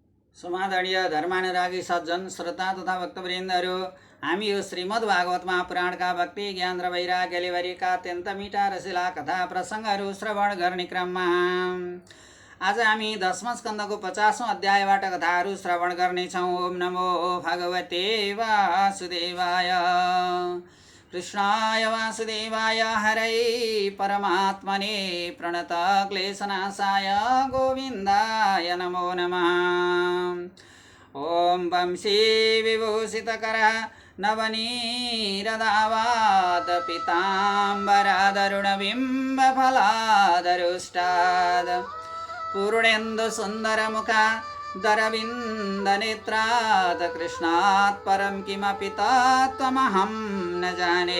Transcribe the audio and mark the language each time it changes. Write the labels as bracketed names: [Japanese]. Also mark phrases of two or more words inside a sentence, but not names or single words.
[Nepali] समादरणीय धर्मानुरागी सज्जन श्रोता तथा भक्तवृन्दहरू, हामी यो श्रीमद् भागवतमा पुराणका भक्ति ज्ञान र वैराग्यले भरिएका अत्यन्त मिठा रसिला कथा प्रसङ्गहरू श्रवण गर्ने क्रममा आज हामी 10वाँ स्कन्धको 50औं अध्यायबाट कथाहरू श्रवण गर्नेछौँ। [Sanskrit] ओम नमो भगवते वासुदेवाय। कृष्णाय वासुदेवाय हरै परमात्मने प्रणत क्लेशनाशाय गोविन्दाय नमो नमः। ओम वंशी विभूषितकर नवनीरदावाद पीताम्बरादरुणबिम्बफलादरुष्टाद पूर्णेन्दु सुन्दरमुखा दरविन्दनेत्रात् कृष्णात् परं किमपि तत्त्वमहं न जाने।